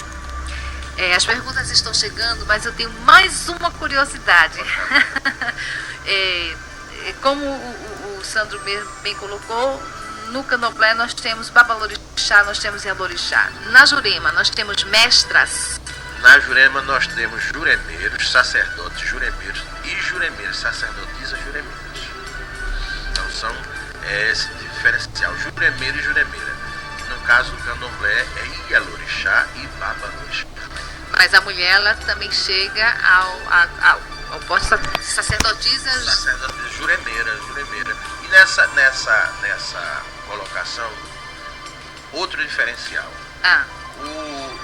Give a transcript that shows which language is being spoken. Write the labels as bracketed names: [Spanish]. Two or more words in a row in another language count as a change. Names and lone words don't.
[Portuguese] As perguntas estão chegando, mas eu tenho mais uma curiosidade. Como o Sandro bem colocou, no candomblé nós temos babalorixá, nós temos ielorixá. Na Jurema nós temos mestras. Na Jurema nós temos juremeiros, sacerdotes juremeiros e juremeiras, sacerdotisas juremeiras. Então são esse diferencial, juremeiro e juremeira. No caso do candomblé é ielorixá e babalorixá. Mas a mulher ela também chega ao posto de sacerdotisa. Sacerdotisa juremeira. E nessa colocação, outro diferencial.